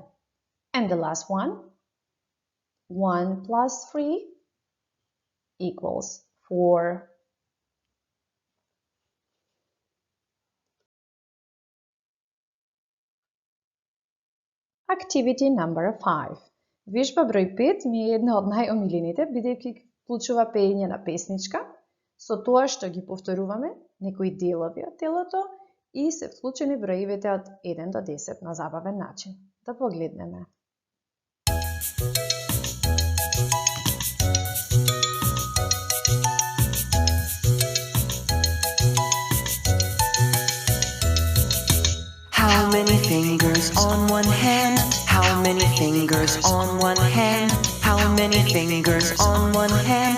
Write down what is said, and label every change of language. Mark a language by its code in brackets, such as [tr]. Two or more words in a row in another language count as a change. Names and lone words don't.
[en] And the last one, 1 plus 3 equals 4. Activity number 5. [mk] Вежба број 5 ми е една од најомилените, бидејќи вклучува пеење на песничка, со тоа што ги повторуваме некои делови од телото и се вклучени броевите од 1 до 10 на забавен начин. Да погледнеме. [en] How many fingers on one hand? How many fingers on one hand? How many fingers on one hand?